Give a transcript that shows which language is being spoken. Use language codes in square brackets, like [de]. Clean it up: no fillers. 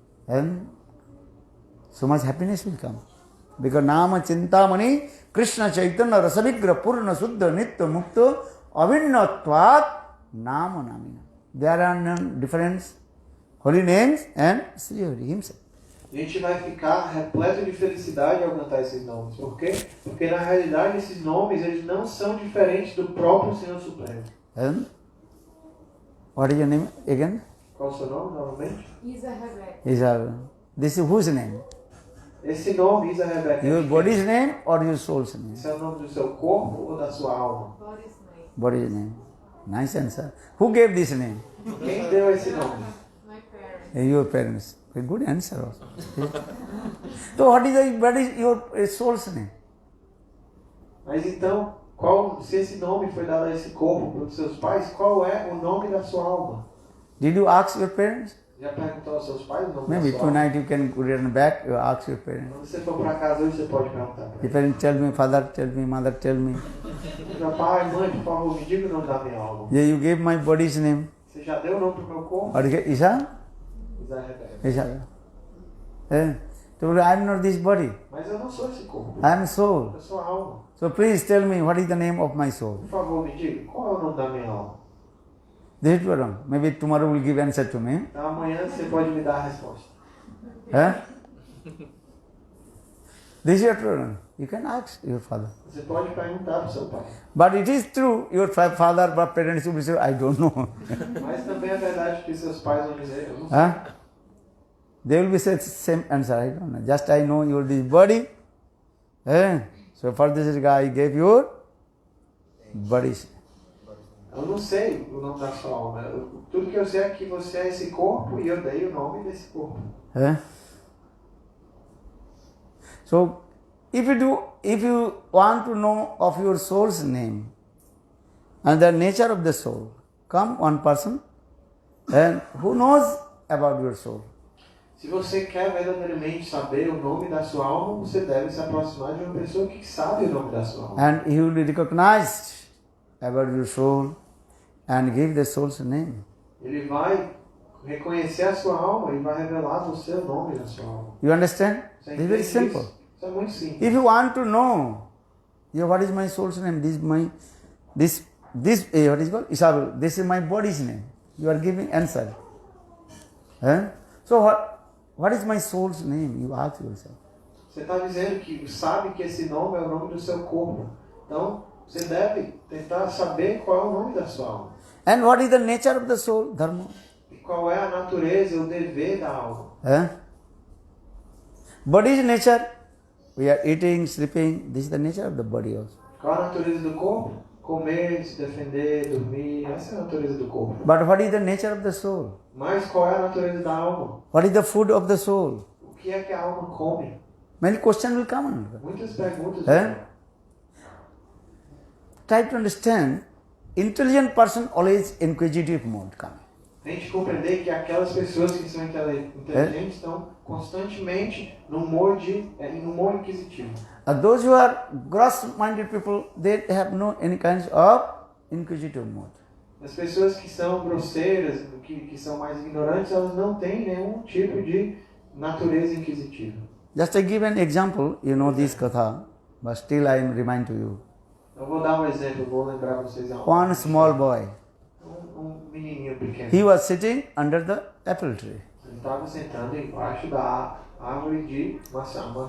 [en] And so much happiness will come. Because [sa] Nama Chintamani Krishna Chaitanya Rasavigra Purna Suddha Nitya Mukta Avinnatvat Nama Namina. [en] There are none difference holy names and Sri Hari himself. [pt] A gente vai ficar repleto de felicidade ao cantar esses nomes. Por quê? Porque na realidade esses nomes eles não são diferentes do próprio Senhor Supremo. [en] And what is your name again? [pt] Qual o seu nome novamente? Isa Rebeca. [en] Isa. This is whose name? [pt] Esse nome, Isa Rebeca. [en] Your body's name or your soul's name? [pt] Esse é o nome do seu corpo ou da sua alma? [en] Boris Name. Body's name. Nice answer. Who gave this name? [pt] Quem deu esse nome? [en] My parents. Your parents. A good answer also. So what is your soul's name? [pt] Mas então, se esse nome foi dado a esse corpo pelos seus pais, qual é o nome da sua alma? [en] Did you ask your parents? [pt] Já perguntou aos seus pais o nome [en] Maybe [pt] da sua alma? [en] tonight you can return back, you ask your parents. [pt] Quando você for para casa hoje, você pode perguntar para [en] The parents tell me, father tell me, mother tell me. [pt] meu pai, mãe, por favor, me diga o nome da minha alma. [en] Yeah, you gave my body's name. [pt] Você já deu o nome para o meu corpo? [en] Or Isa? Isa Rebeca. Isa. So I am not this body. [pt] Mas eu não sou esse corpo. [en] I am soul. [pt] Eu sou a alma. [en] So please tell me what is the name of my soul. [pt] Por favor, me diga qual é o nome da minha alma. [en] This is wrong. Maybe tomorrow will give answer to me. [pt] Então amanhã você pode me dar a resposta. [en] This is wrong. You can ask your father. [pt] Você pode perguntar para o seu pai. [en] But it is true, your father or parents will say, I don't know. [pt] Mas também é verdade que seus pais vão dizer, eu não sei. [en] They will be saying same answer, I don't know. Just I know your this body. So for this guy, I gave your body. [pt] Eu não sei o nome da sua alma. Tudo que eu sei é que você é esse corpo e eu dei o nome desse corpo. [en] So if you want to know of your soul's name and the nature of the soul, come one person and who knows about your soul. [pt] Se você quer verdadeiramente saber o nome da sua alma, você deve se aproximar de uma pessoa que sabe o nome da sua alma. [en] And he will be recognized about your soul and give the soul's name. [pt] Ele vai reconhecer a sua alma e vai revelar você o nome da sua alma. [en] You understand? [pt] Você [en] This is very [pt] entende [en] simple. [pt] Isso é muito simples. [en] If you want to know, what is my soul's name? What is called? Isabel. This is my body's name. You are giving answer. So what is my soul's name? You ask yourself. [pt] Você está dizendo que sabe que esse nome é o nome do seu corpo. Então, você deve tentar saber qual é o nome da sua alma. [en] And what is the nature of the soul? Dharma. [pt] E qual é a natureza, o dever da alma. [en] Body's nature. We are eating, sleeping. This is the nature of the body also. [pt] Qual a natureza do corpo? Comer, se defender, dormir. Essa é a natureza do corpo. [en] But what is the nature of the soul? [pt] Mas qual é a natureza da alma? [en] What is the food of the soul? [pt] O que é que a alma come? [en] Many questions will come. [pt] Muitas perguntas. [en] Try to understand. Intelligent person always inquisitive mode coming. [pt] Tente compreender que aquelas pessoas que são inteligentes estão constantemente no humor inquisitivo. [en] Those who are gross-minded people, they have no any kinds of inquisitive mode. [pt] As pessoas que são grosseiras, que são mais ignorantes, elas não têm nenhum tipo de natureza inquisitiva. [en] Just to give an example, you know this katha, but still I am remind to you. [pt] Eu vou dar um exemplo, vou lembrar vocês algo. [en] One small boy, [pt] Menininho pequeno. [en] he was sitting under the apple tree. [pt] Ele estava sentado embaixo da árvore de maçã.